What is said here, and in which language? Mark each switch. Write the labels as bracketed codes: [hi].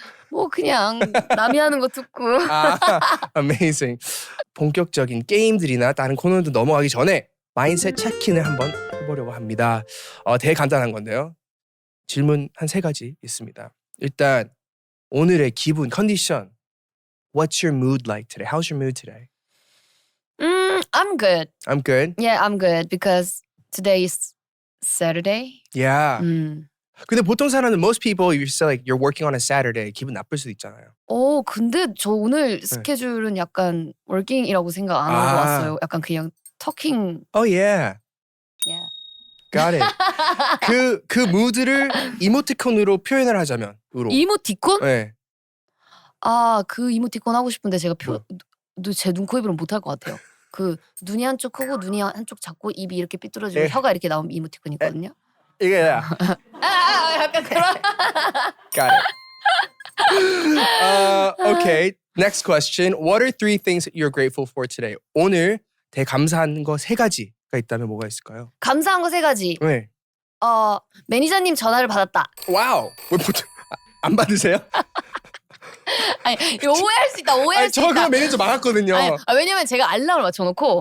[ko] 뭐 그냥 남이 하는 거 듣고. [en] 아, amazing. [ko] 본격적인 게임들이나 다른 코너들 넘어가기 전에 마인셋 체크인을 한번 해보려고 합니다. 되게 간단한 건데요. 질문 한 3가지 있습니다. 일단 오늘의 기분, 컨디션. [en] What's your mood like today? How's your mood today? I'm good. I'm good. Yeah, I'm good because today is Saturday. Yeah. 음. [ko] 근데 보통 사람은 [en] most people you say like you're working on a Saturday [ko] 기분 나쁠 수도 있잖아요. 근데 저 오늘 스케줄은 약간 working이라고 생각 안 하고 왔어요. 약간 그냥 talking. [en] Oh yeah. Yeah. Got it. [ko] 그 무드를 이모티콘으로 표현을 하자면 으로. 이모티콘? 네. 그 이모티콘 하고 싶은데 제가 제 눈, 코, 입으로는 못할 것 같아요. 그 눈이 한쪽 크고 눈이 한쪽 작고 입이 이렇게 삐뚤어지고 에. 혀가 이렇게 나온 이모티콘 있거든요. 이게 약간 그런. [en] Got it. Okay. Next question. What are 3 things that you're grateful for today? [ko] 오늘 되게 감사한 거 3가지가 있다면 뭐가 있을까요? 감사한 거 3가지. 네. 매니저님 전화를 받았다. 와우. 왜 보통 안 받으세요? 아니, 이거 오해할 수 있다. 오해할 수 저 있다. 그거 매니저 망했거든요. 아니, 왜냐면 제가 알람을 맞춰놓고